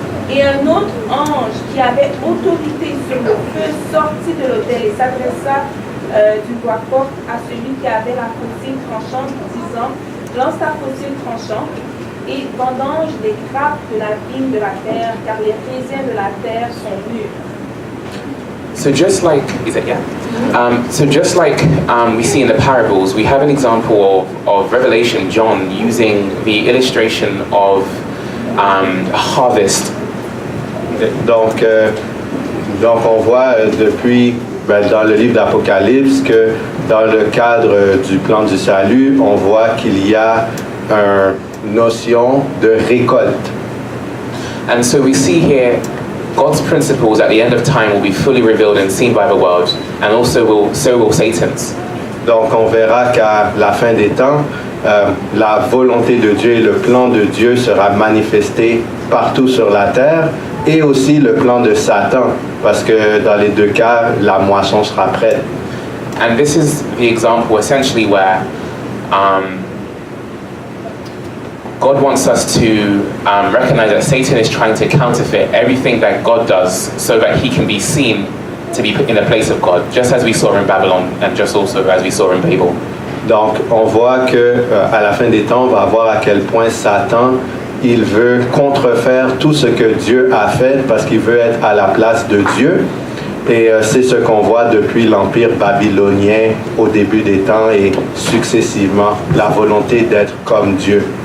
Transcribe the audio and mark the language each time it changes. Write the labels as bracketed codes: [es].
[fr] Et un autre ange qui avait autorité sur le feu sortit de l'autel et s'adressa d'une voix forte à celui qui avait la faucille tranchante, disant, lance ta faucille tranchante et vendange des grappes de la vigne de la terre, car les raisins de la terre sont mûrs. [en] So just like, is it, yeah? So just like we see in the parables, we have an example of Revelation, John, using the illustration of a harvest. [fr] Donc on voit depuis dans le livre d'Apocalypse que dans le cadre du plan du salut, on voit qu'il y a une notion de récolte. [en] And so we see here God's principles at the end of time will be fully revealed and seen by the world, and so will Satan's. [fr] Donc on verra qu'à la fin des temps, la volonté de Dieu et le plan de Dieu sera manifesté partout sur la terre, et aussi le plan de Satan, parce que dans les deux cas, la moisson sera prête. [en] And this is the example essentially where God wants us to recognize that Satan is trying to counterfeit everything that God does so that he can be seen to be put in the place of God, just as we saw in Babylon and just also as we saw in Babel. [fr] Donc on voit que à la fin des temps, on va voir à quel point Satan il veut contrefaire tout ce que Dieu a fait parce qu'il veut être à la place de Dieu. Et c'est ce qu'on voit depuis l'Empire babylonien au début des temps et successivement, la volonté d'être comme Dieu.